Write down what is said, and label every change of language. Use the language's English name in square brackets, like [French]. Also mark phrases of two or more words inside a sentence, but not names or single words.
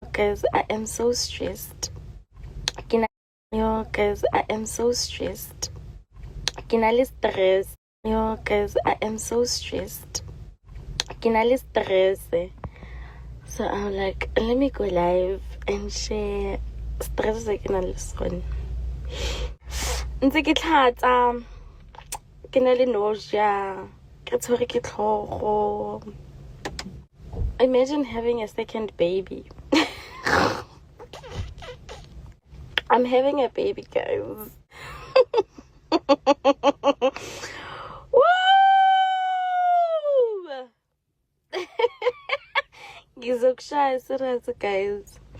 [English] guys, I am so stressed. Yo, guys, I am so stressed. Stress. Yo, guys, I am so stressed. Stress. So I'm like, let me go live and share stress [Tswana] ke nang le sone. Ntse ke tlhatsa, ke na le nausea, ke tshwere ke tlhogo. [English] Imagine having a second baby. I'm having a baby, guys. Woo! Gizokushaya serious, guys.